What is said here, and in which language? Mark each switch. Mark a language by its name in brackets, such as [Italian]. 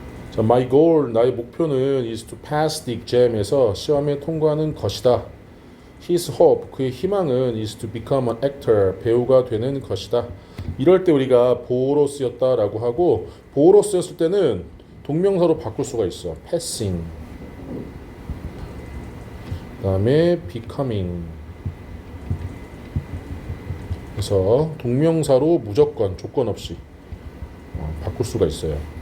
[Korean] 자, [English] my goal, [Korean] 나의 목표는 [English] is to pass the exam [Korean] 에서 시험에 통과하는 것이다. [English] His hope, [Korean] 그의 희망은 [English] is to become an actor, [Korean] 배우가 되는 것이다. 이럴 때 우리가 보어로 쓰였다라고 하고 보어로 쓰였을 때는 동명사로 바꿀 수가 있어. passing, 그 다음에 becoming. 그래서 동명사로 무조건 조건 없이 바꿀 수가 있어요.